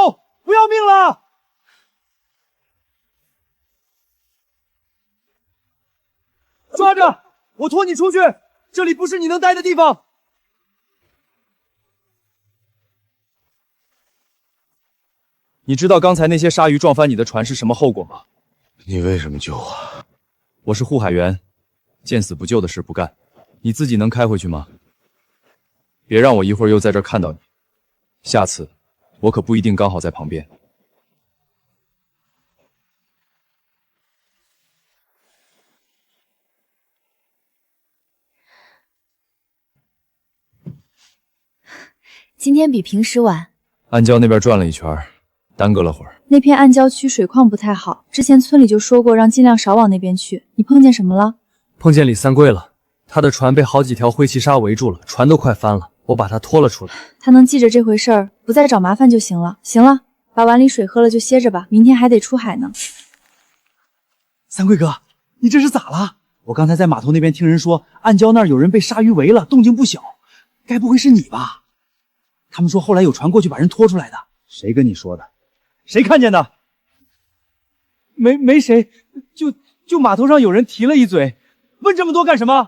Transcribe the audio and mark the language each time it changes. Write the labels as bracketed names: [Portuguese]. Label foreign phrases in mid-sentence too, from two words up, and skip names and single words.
[Chinese] 不要命了！抓着！我拖你出去！这里不是你能待的地方！你知道刚才那些鯊魚撞翻你的船是什麼後果嗎？你為什麼救我？我是護海員，見死不救的事不幹。你自己能開回去嗎？別讓我一會兒又在這兒看到你。下次我可不一定剛好在旁邊。今天比平時晚。暗礁那邊轉了一圈，耽擱了會兒。那片暗礁區水況不太好，之前村裡就說過讓盡量少往那邊去。你碰見什麼了？碰見李三桂了，他的船被好幾條灰鰭鯊圍住了，船都快翻了，我把他拖了出來。他能記着這回事兒，不再找麻煩就行了。行了，把碗裡水喝了就歇着吧，明天還得出海呢。三桂哥，你這是咋了？我剛才在碼頭那邊聽人說，暗礁那兒有人被鯊魚圍了，動靜不小，該不會是你吧？他們說後來有船過去把人拖出來的。誰跟你說的？誰看見的？沒誰，就碼頭上有人提了一嘴。問這麼多幹什麼？